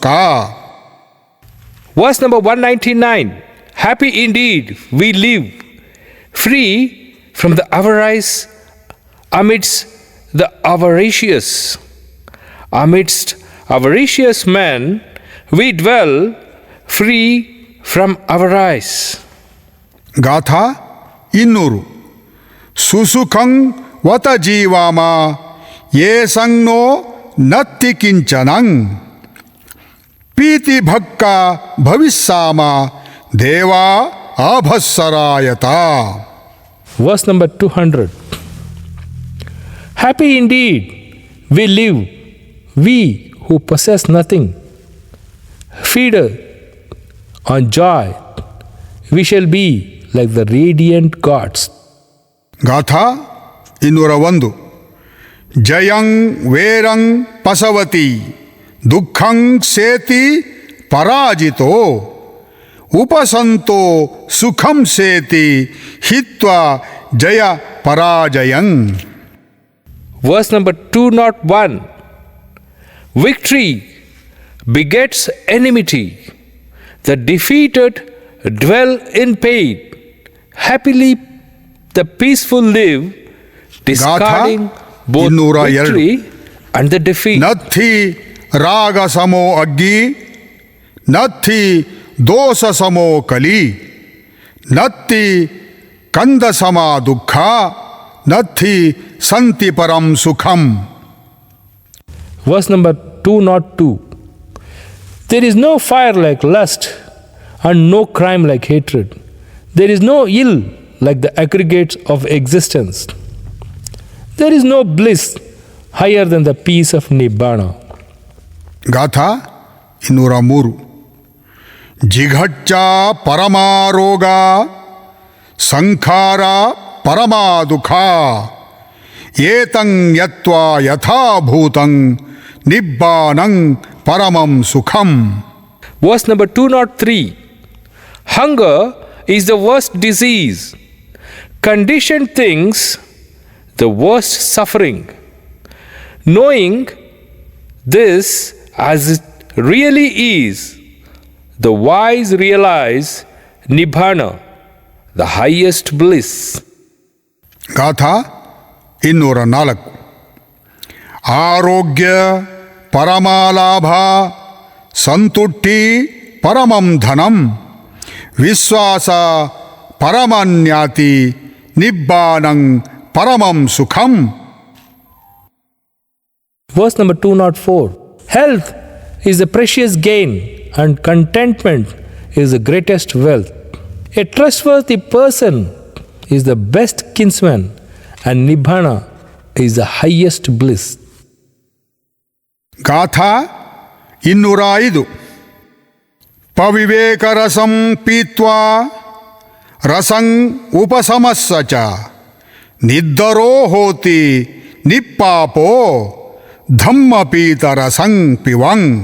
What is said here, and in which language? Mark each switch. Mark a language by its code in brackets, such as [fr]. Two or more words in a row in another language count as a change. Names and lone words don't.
[en] Verse number 199. Happy indeed we live, free from the avarice amidst the avaricious. Amidst avaricious men we dwell free from avarice. [pi] ಗಾಥಾ 200. ಸುಸುಖಂ ವತ ಜೀವಾಮ ಯೇ ಸಂಜ್ಞೋ ನತ್ತಿ ಕಿಂಚನಂ ಪೀತಿ ಭಕ್ಕ ಭವಿಸ್ಸಾಮ ದೇವಾ ಆಭಸ್ಸರಾಯತ. [en] Verse number 200. Happy indeed we live, we who possess nothing, feeder on joy, we shall be like the radiant gods. [pi] ಗಾಥಾ 201. ಜಯಂ ವೇರಂ ಪಸವತಿ ದುಃಖಂ ಸೇತಿ ಪರಾಜಿತೋ ಉಪಸಂತೋ ಸುಖಂ ಸೇತಿ ಹಿತ್ವಾ ಜಯ ಪರಾಜಯಂ. [en] Verse number 201. Victory begets enmity. The defeated dwell in pain. Happily the peaceful live, discarding both 202. victory and the defeat. [pi] ನಥಿ ರಾಗ ಸಮೋ ಅಗ್ಗಿ ನಥಿ ದೋಷ ಸಮೋ ಕಲಿ ನತ್ತಿ ಕಂದ ಸಮ ದುಃಖ ನಥಿ ಸಂತಿ ಪರಂ ಸುಖಂ. [en] Verse number 202. There is no fire like lust, and no crime like hatred. There is no ill like the aggregates of existence. There is no bliss higher than the peace of Nibbana. [pi] ಗಾಥಾ 203. ಜಿಘಚ್ಚ ಪರಮಾರೋಗ ಸಂಖಾರ ಪರಮಾದುಃಖ ಏತಂ ಯತ್ವಾ ಯಥಾಭೂತಂ ನಿಬ್ಬಾನಂ ಪರಮಂ ಸುಖಂ. [en] Verse number 203. Hunger is the worst disease. Conditioned things, the worst suffering. Knowing this as it really is, the wise realize Nibbana, the highest bliss. [pi] ಗಾಥಾ 204. ಆರೋಗ್ಯ ಪರಮಾಲಾಭ ಸಂತುಷ್ಟಿ ಪರಮಂ ಧನಂ ವಿಶ್ವಾಸ ಪರಮನ್ಯಾತಿ ನಿಬ್ಬಾನಂ ಪರಮಂ ಸುಖಂ. [en] Verse number 204. Health is the precious gain, and contentment is the greatest wealth. A trustworthy person is the best kinsman, and Nibbana is the highest bliss. [pi] ಗಾಥಾ 205. ಪವಿವೇಕ ರಸಂ ಪೀತ್ವಾ ರಸಂ ಉಪಸಮಸ್ಸ ಚ ನಿದ್ದರೋ ಹೋತಿ ನಿಪ್ಪಾಪೋ ಧಮ್ಮಪೀತ ರಸಂ ಪಿವಂ.